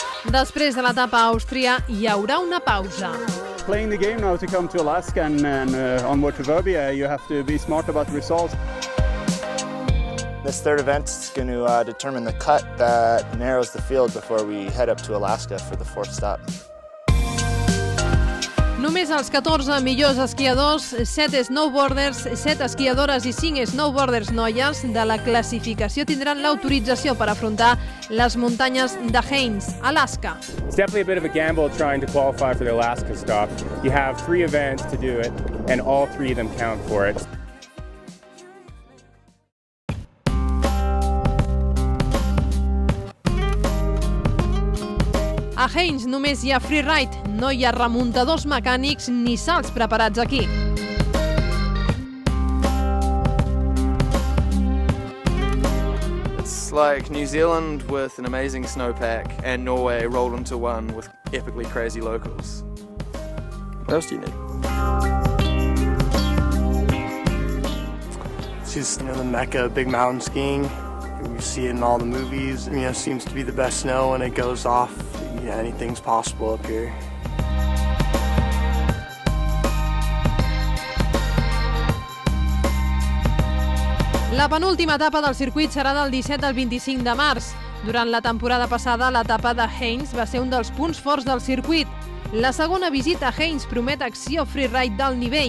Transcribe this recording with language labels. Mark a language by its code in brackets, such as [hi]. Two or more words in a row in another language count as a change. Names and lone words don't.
[ca] Després de l'etapa a Àustria hi haurà una pausa. [en] Playing the game now to come to Alaska and onward to Verbier, you have to be smart about the results. This third event is going to determine the cut that narrows the field before we head up to Alaska for the fourth stop. [ca] Només els 14 millors esquiadors, 7 snowboarders, 7 esquiadores i 5 snowboarders noies de la classificació tindran l'autorització per afrontar les muntanyes de Haines, Alaska. [en] It's definitely a bit of a gamble trying to qualify for the Alaska stop. You have 3 events to do it, and all 3 of them count for it. [ca] A Haines només hi ha freeride, no hi ha remuntadors mecànics ni salts preparats aquí. [en] It's like New Zealand with an amazing snowpack and Norway rolled into one with epically crazy locals. What else do you need? It's just, the mecca of big mountain skiing. You see it in all the movies. It seems to be the best snow when it goes off. Anything's possible up here. [ca] La penúltima etapa del circuit serà del 17 al 25 de març. Durant la temporada passada, l'etapa de Haines va ser un dels punts forts del circuit. La segona visita a Haines promet acció freeride d'alt nivell.